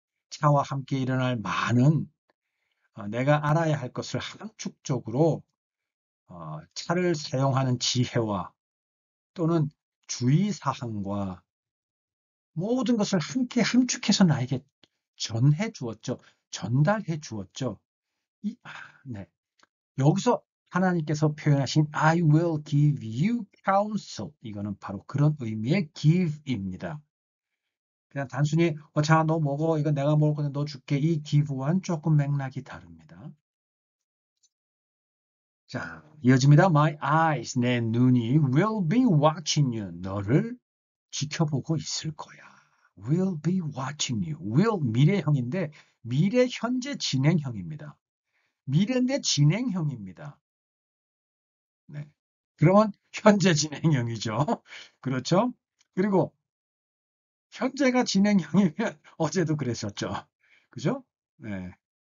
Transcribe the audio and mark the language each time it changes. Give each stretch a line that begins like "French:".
Korean: 차와 함께 일어날 많은 내가 알아야 할 것을 함축적으로 차를 사용하는 지혜와 또는 주의사항과 모든 것을 함께 함축해서 나에게 전해 주었죠. 전달해 주었죠. 네. 여기서 하나님께서 표현하신
English: I will give you counsel.
Korean: 이거는 바로 그런 의미의 give입니다. 그냥 단순히 자, 너 먹어. 이거 내가 먹을 건데 너 줄게. 이 give와는 조금 맥락이 다릅니다. 자, 이어집니다.
English: My eyes,
Korean: 내 눈이
English: will be watching you.
Korean: 너를 지켜보고 있을 거야.
English: will be watching you.
Korean: will 미래형인데 미래 현재 진행형입니다. 미래인데 진행형입니다. 네. 그러면 현재 진행형이죠. 그렇죠? 그리고 현재가 진행형이면 어제도 그랬었죠. 그죠? 네.